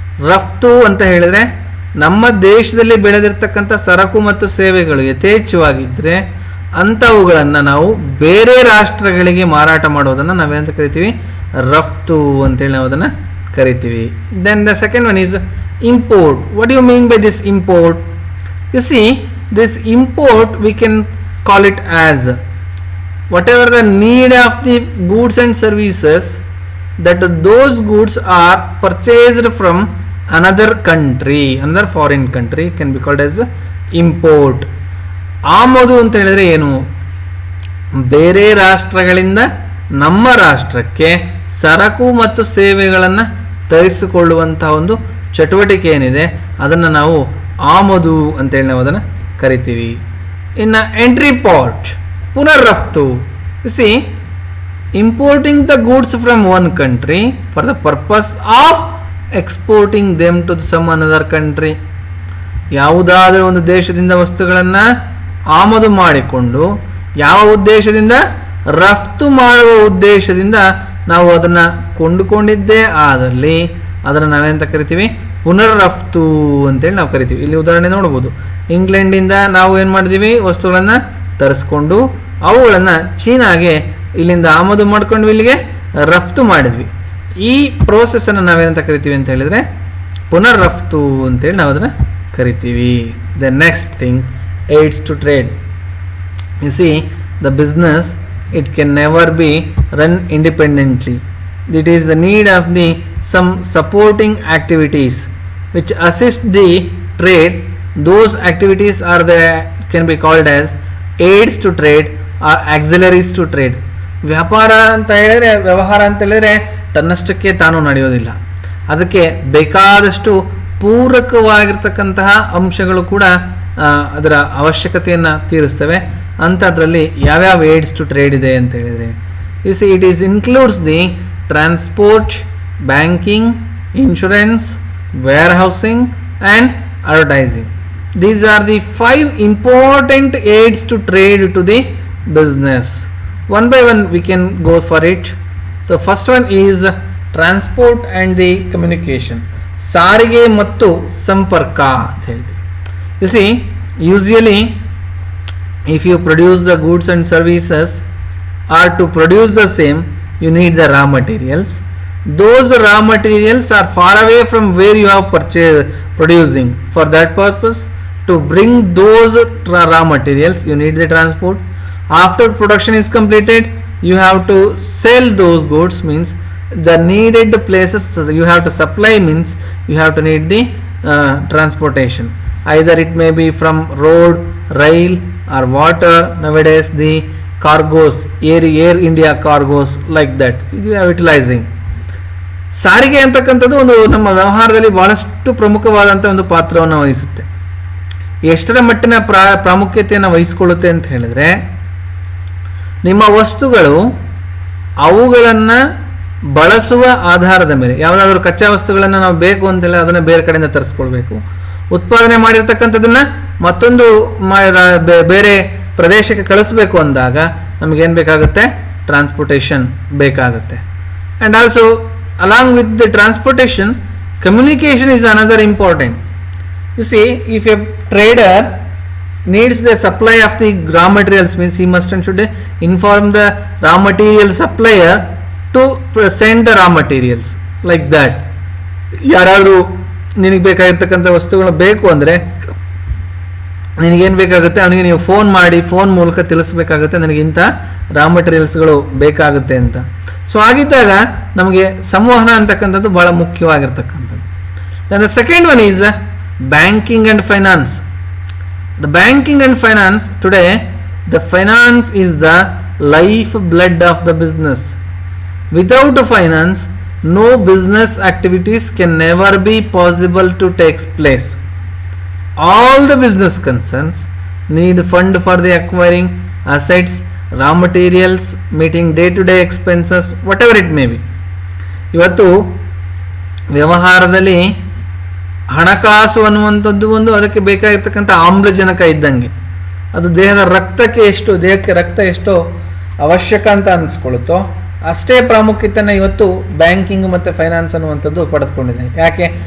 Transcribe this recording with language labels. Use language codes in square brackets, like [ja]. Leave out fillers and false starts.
[kn] ರಫ್ತು ಅಂತ ಹೇಳಿದ್ರೆ ನಮ್ಮ ದೇಶದಲ್ಲಿ ಬೆಳೆದಿರ್ತಕ್ಕಂಥ ಸರಕು ಮತ್ತು ಸೇವೆಗಳು ಯಥೇಚ್ಛವಾಗಿದ್ದರೆ ಅಂಥವುಗಳನ್ನು ನಾವು ಬೇರೆ ರಾಷ್ಟ್ರಗಳಿಗೆ ಮಾರಾಟ ಮಾಡೋದನ್ನು ನಾವೇನಂತ ಕರಿತೀವಿ, ರಫ್ತು ಅಂತೇಳಿ ನಾವು ಅದನ್ನು ಕರಿತೀವಿ. [en] Then the second one is import. What do you mean by this import? You see, this import we can call it as whatever the need of the goods and services, that those goods are purchased from another country, another foreign country, can be called as import. [kn] ಆಮದು ಅಂತ ಹೇಳಿದ್ರೆ ಏನು? ಬೇರೆ ರಾಷ್ಟ್ರಗಳಿಂದ ನಮ್ಮ ರಾಷ್ಟ್ರಕ್ಕೆ ಸರಕು ಮತ್ತು ಸೇವೆಗಳನ್ನು ತರಿಸಿಕೊಳ್ಳುವಂತಹ ಒಂದು ಚಟುವಟಿಕೆ ಏನಿದೆ ಅದನ್ನು ನಾವು ಆಮದು ಅಂತೇಳಿ ನಾವು ಅದನ್ನು ಕರಿತೀವಿ. [en] ಇನ್ನು entry part, ಪುನರ್ ರಫ್ತು. You see, importing the goods from one country for the purpose of exporting them to some another country. [kn] ಯಾವುದಾದರೂ ಒಂದು ದೇಶದಿಂದ ವಸ್ತುಗಳನ್ನು ಆಮದು ಮಾಡಿಕೊಂಡು ಯಾವ ಉದ್ದೇಶದಿಂದ, ರಫ್ತು ಮಾಡುವ ಉದ್ದೇಶದಿಂದ ನಾವು ಅದನ್ನು ಕೊಂಡುಕೊಂಡಿದ್ದೇ ಆದಲ್ಲಿ ಅದನ್ನು ನಾವೇಂತ ಕರಿತೀವಿ, ಪುನರ್ ರಫ್ತು ಅಂತೇಳಿ ನಾವು ಕರಿತೀವಿ. ಇಲ್ಲಿ ಉದಾಹರಣೆ ನೋಡ್ಬೋದು. ಇಂಗ್ಲೆಂಡಿಂದ ನಾವು ಏನು ಮಾಡಿದ್ದೀವಿ, ವಸ್ತುಗಳನ್ನು ತರಿಸ್ಕೊಂಡು ಅವುಗಳನ್ನು ಚೀನಾಗೆ ಇಲ್ಲಿಂದ ಆಮದು ಮಾಡ್ಕೊಂಡು ಇಲ್ಲಿಗೆ ರಫ್ತು ಮಾಡಿದ್ವಿ. ಈ ಪ್ರೋಸೆಸ್ಸನ್ನು ನಾವೇನಂತ ಕರಿತೀವಿ ಅಂತ ಹೇಳಿದರೆ ಪುನರ್ ರಫ್ತು ಅಂತೇಳಿ ನಾವು ಅದನ್ನು ಕರಿತೀವಿ. [en] The next thing, aids to trade. You see, the business, it can never be run independently. It is the need of the some supporting activities which assist the trade. Those activities are the can be called as aids to trade or auxiliaries to trade. [kn] ವ್ಯಾಪಾರ ಅಂತ ಹೇಳಿದ್ರೆ, ವ್ಯವಹಾರ ಅಂತ ಹೇಳಿದ್ರೆ ತನ್ನಷ್ಟಕ್ಕೆ ತಾನು ನಡೆಯೋದಿಲ್ಲ. ಅದಕ್ಕೆ ಬೇಕಾದಷ್ಟು ಪೂರಕವಾಗಿರ್ತಕ್ಕಂತಹ ಅಂಶಗಳು ಕೂಡ ಅದರ ಅವಶ್ಯಕತೆಯನ್ನು ತೀರಿಸ್ತವೆ. ಅಂಥದ್ರಲ್ಲಿ ಯಾವ್ಯಾವ ಏಡ್ಸ್ ಟು ಟ್ರೇಡ್ ಇದೆ ಅಂತ ಹೇಳಿದರೆ, [en] You see, it is includes the transport, banking, insurance, warehousing and advertising. These are the 5 important aids to trade to the business. One by one we can go for it. The first one is transport and the communication. [kn] ಸಾರಿಗೆ ಮತ್ತು ಸಂಪರ್ಕ ಅಂತ ಹೇಳ್ತೀವಿ. [en] You see, usually if you produce the goods and services, or to produce the same, you need the raw materials. Those raw materials are far away from where you have producing. For that purpose, to bring those raw materials, you need the transport. After production is completed, you have to sell those goods, means the needed places you have to supply, means you have to need the transportation. Either it may be from road, rail or water. Nowadays the cargoes, air India cargoes, like that you are utilizing. [kn] ಸಾರಿಗೆ ಅಂತಕ್ಕಂಥದ್ದು ಒಂದು ನಮ್ಮ ವ್ಯವಹಾರದಲ್ಲಿ ಬಹಳಷ್ಟು ಪ್ರಮುಖವಾದಂಥ ಒಂದು ಪಾತ್ರವನ್ನು ವಹಿಸುತ್ತೆ. ಎಷ್ಟರ ಮಟ್ಟಿನ ಪ್ರಾಮುಖ್ಯತೆಯನ್ನು ವಹಿಸಿಕೊಳ್ಳುತ್ತೆ ಅಂತ ಹೇಳಿದ್ರೆ, ನಿಮ್ಮ ವಸ್ತುಗಳು ಅವುಗಳನ್ನು ಬಳಸುವ ಆಧಾರದ ಮೇಲೆ, ಯಾವುದಾದ್ರೂ ಕಚ್ಚಾ ವಸ್ತುಗಳನ್ನು ನಾವು ಬೇಕು ಅಂತೇಳಿ ಅದನ್ನು ಬೇರೆ ಕಡೆಯಿಂದ ತರಿಸ್ಕೊಳ್ಬೇಕು. ಉತ್ಪಾದನೆ ಮಾಡಿರ್ತಕ್ಕಂಥದ್ದನ್ನು ಮತ್ತೊಂದು ಬೇರೆ ಪ್ರದೇಶಕ್ಕೆ ಕಳಿಸ್ಬೇಕು ಅಂದಾಗ ನಮಗೇನು ಬೇಕಾಗುತ್ತೆ? ಟ್ರಾನ್ಸ್ಪೋರ್ಟೇಷನ್ ಬೇಕಾಗುತ್ತೆ. [en] And also along with the transportation, communication is another important. You see, if a trader needs the supply of the raw materials, means he must and should inform the raw material supplier to send the raw materials, like that. [kn] ಯಾರಾದರೂ ನಿನಗೆ ಬೇಕಾಗಿರ್ತಕ್ಕಂಥ ವಸ್ತುಗಳು ಬೇಕು ಅಂದರೆ ನಿನಗೇನು ಬೇಕಾಗುತ್ತೆ, ಅವನಿಗೆ ನೀವು ಫೋನ್ ಮೂಲಕ ತಿಳಿಸ್ಬೇಕಾಗುತ್ತೆ, ನನಗೆ ಇಂಥ ರಾ ಮಟೀರಿಯಲ್ಸ್ಗಳು ಬೇಕಾಗುತ್ತೆ ಅಂತ. ಸೊ ಆಗಿದ್ದಾಗ ನಮಗೆ ಸಂವಹನ ಅಂತಕ್ಕಂಥದ್ದು ಬಹಳ ಮುಖ್ಯವಾಗಿರ್ತಕ್ಕಂಥದ್ದು. [en] Then the second one is banking and finance. The banking and finance today, the finance is the life blood of the business. Without finance, no business activities can never be possible to take place. All the business concerns need fund for the acquiring assets, raw materials, meeting day-to-day expenses, whatever it may be. [kn] ಇವತ್ತು ವ್ಯವಹಾರದಲ್ಲಿ ಹಣಕಾಸು ಅನ್ನುವಂಥದ್ದು ಒಂದು ಅದಕ್ಕೆ ಬೇಕಾಗಿರ್ತಕ್ಕಂಥ ಆಮ್ಲಜನಕ ಇದ್ದಂಗೆ. ಅದು ದೇಹಕ್ಕೆ ರಕ್ತ ಎಷ್ಟು ಅವಶ್ಯಕ ಅಂತ ಅನಿಸ್ಕೊಳ್ಳುತ್ತೋ ಅಷ್ಟೇ ಪ್ರಾಮುಖ್ಯತೆಯನ್ನು ಇವತ್ತು ಬ್ಯಾಂಕಿಂಗ್ ಮತ್ತು ಫೈನಾನ್ಸ್ ಅನ್ನುವಂಥದ್ದು ಪಡೆದುಕೊಂಡಿದೆ. ಯಾಕೆ?